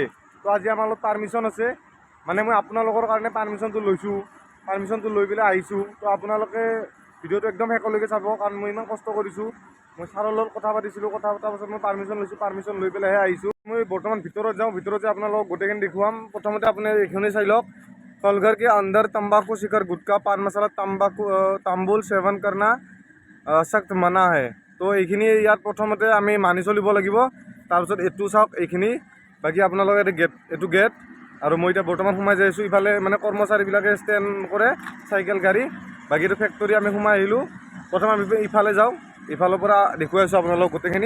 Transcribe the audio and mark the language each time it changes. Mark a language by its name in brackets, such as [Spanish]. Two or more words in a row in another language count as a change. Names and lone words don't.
[Assamese] তো আজি আমাৰ লগত পাৰ্মিশ্যন আছে, মানে মই আপোনালোকৰ কাৰণে পাৰ্মিশ্যনটো লৈছোঁ, পাৰ্মিশ্যনটো লৈ পেলাই আহিছোঁ। তো আপোনালোকে ভিডিঅ'টো একদম শেষলৈকে চাব, কাৰণ মই ইমান কষ্ট কৰিছোঁ। মই ছাৰৰ লগত কথা পাতিছিলোঁ, কথা পতাৰ পাছত মই পাৰ্মিশ্যন লৈছোঁ, পাৰ্মিশ্যন লৈ পেলাইহে আহিছোঁ। মই বৰ্তমান ভিতৰত যাওঁ, ভিতৰত যাই আপোনালোকক গোটেইখিনি দেখুৱাম। প্ৰথমতে আপুনি এইখিনি চাই লওক। [Hindi] कलघर के अंदर तंबाकू शिखर गुटखा पान मसाला तांबूल सेवन करना सख्त मना है। [Assamese] তো এইখিনি ইয়াত প্ৰথমতে আমি মানি চলিব লাগিব। তাৰপিছত এইটো চাওক এইখিনি, বাকী আপোনালোকে এইটো গেট, আৰু মই এতিয়া বৰ্তমান সোমাই যাই আছোঁ। ইফালে মানে কৰ্মচাৰীবিলাকে ষ্টেণ্ড কৰে চাইকেল গাড়ী, বাকী এইটো ফেক্টৰী আমি সোমাই আহিলোঁ। প্ৰথমে আমি ইফালে যাওঁ, ইফালৰ পৰা দেখুৱাই আছোঁ আপোনালোকক গোটেইখিনি।